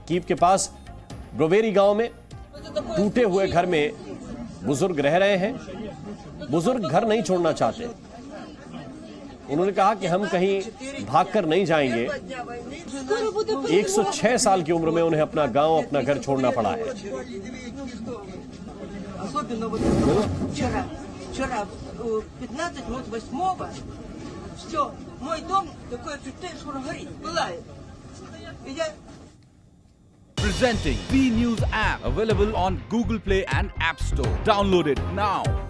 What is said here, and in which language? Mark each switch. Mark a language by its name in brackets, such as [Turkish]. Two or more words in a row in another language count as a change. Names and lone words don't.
[Hindi] कीव के पास ब्रोवेरी गांव में टूटे हुए घर में बुजुर्ग रह रहे हैं। बुजुर्ग घर नहीं छोड़ना चाहते। उन्होंने कहा कि हम कहीं भागकर नहीं जाएंगे। 106 साल की उम्र में उन्हें अपना गांव, अपना घर छोड़ना पड़ा है। [Russian] Все, мой дом такой чуть-чуть, что горит, пылает. [English] Presenting B News app, available on Google Play and App Store. Download it now.